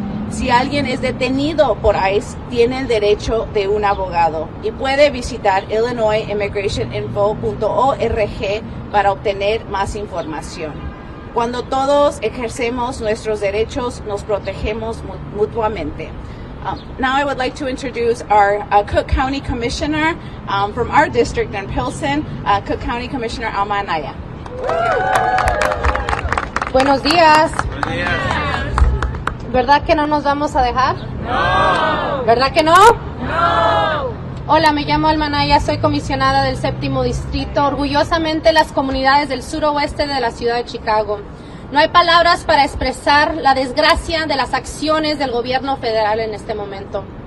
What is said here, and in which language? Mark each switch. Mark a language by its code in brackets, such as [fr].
[es] Si alguien es detenido por ICE, tiene el derecho de un abogado y puede visitar illinoisimmigrationinfo.org para obtener más información. Cuando todos ejercemos nuestros derechos, nos protegemos mutuamente. [en] Now I would like to introduce our Cook County Commissioner from our district in Pilsen, Cook County Commissioner Alma Anaya. [es] Buenos días. Buenos días. ¿Verdad que no nos vamos a dejar? No. ¿Verdad que no? No. Hola, me llamo Alma Anaya, soy comisionada del 7º Distrito, orgullosamente las comunidades del suroeste de la ciudad de Chicago. No hay palabras para expresar la desgracia de las acciones del gobierno federal en este momento.